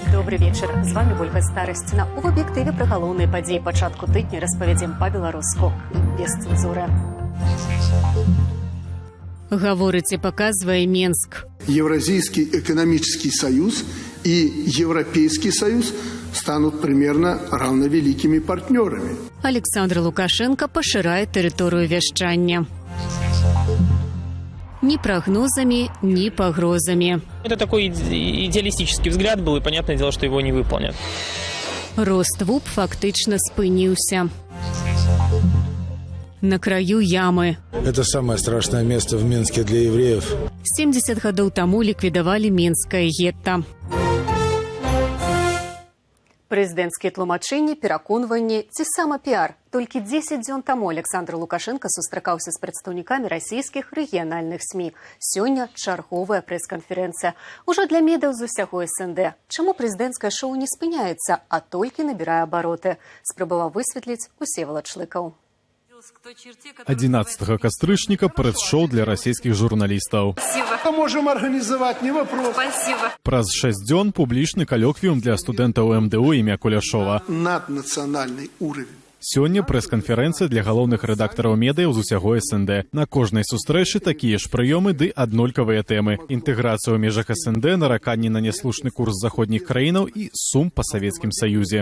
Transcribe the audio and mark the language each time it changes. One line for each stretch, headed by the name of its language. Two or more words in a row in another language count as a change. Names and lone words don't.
Russian: Добрый вечер.
Belarusian: З вами Ольга Старостина. У аб'єктиві про галоўныя падзеі пачатку тыдня распавядзем па-беларуску без цэнзуры. Гаворыць і паказвае Менск.
Russian: Евразийский экономический союз и Европейский союз станут примерно равновеликими партнерами.
Belarusian: Александр Лукашенко пашырае тэрыторыю вяшчання.
Russian: Ни прогнозами, ни погрозами. Это такой идеалистический взгляд был, и понятное дело, что его не выполнят.
Belarusian: Рост ВУП фактично спыніўся.
Russian: На краю ямы. Это самое страшное место в Минске для евреев.
Belarusian: 70 гадоў таму ліквідавалі Менскае гетта. Прэзідэнцкія тлумачэнні, пераконванні ці самапіар. Толькі 10 дзён таму Александр Лукашенко сустракаўся з прадстаўнікамі расійскіх рэгіянальных СМІ. Сёння чарговая прэс-канферэнцыя. Ужо для медыяў з усяго СНД. Чаму прэзідэнцкае шоу не спыняецца, а толькі набірае абароты? Спрабаваў высветліць Усевалад Шлыкаў. 11 кастрычніка прэс-шоу для расійскіх журналістаў.
Russian: Мы можем организовать, не вопрос.
Belarusian: Праз 6 дзён публічны калёквіум для студэнтаў МДУ імя Куляшова.
Russian: Наднациональный уровень.
Belarusian: Сёння прэс-канферэнцыя для галоўных рэдактараў медыяў з усяго СНД. На кожнай сустрэчы такія ж прыёмы ды аднолькавыя тэмы. Інтэграцыя ў межах СНД, нараканні на няслушны курс заходніх краінаў і сум па Савецкім Саюзе.